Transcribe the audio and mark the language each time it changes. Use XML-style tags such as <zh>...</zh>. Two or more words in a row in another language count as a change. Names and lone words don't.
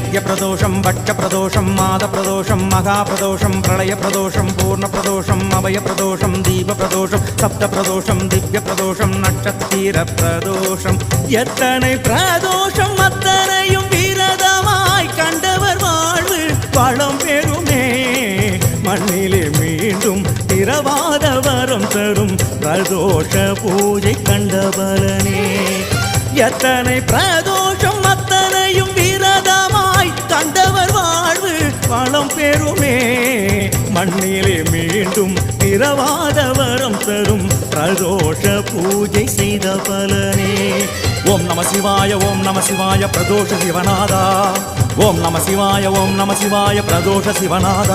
<ta>பிரதோஷம் வட்ட பிரதோஷம் மாத பிரதோஷம் மஹா பிரதோஷம் பிரளய பிரதோஷம் பூர்ண பிரதோஷம் அபய பிரதோஷம் தீப பிரதோஷம் சப்த பிரதோஷம் திவ்ய பிரதோஷம் நக்ஷத்திர பிரதோஷம் எத்தனை பிரதோஷம் அத்தனையும் விரதமாய் கண்டவர் வாழ்வு வளம் பெறுமே மண்ணிலே மீண்டும் திரவாத வரம் தரும் பிரதோஷ பூஜை கண்டபலனே எத்தனை பிரதோஷம் அத்தனையும் விரதமாய் கண்டவர் வாழ்வு வளம் பெறுமே மண்ணிலே மீண்டும் திரவாத வரம் தரும் பிரதோஷ பூஜை செய்த பலனே</ta> <sa>ओम् नमः शिवाय</sa> <ta>பிரதோஷ சிவநாதா</ta> <sa>ओम् नमः शिवाय</sa> <ta>பிரதோஷ சிவநாதா</ta>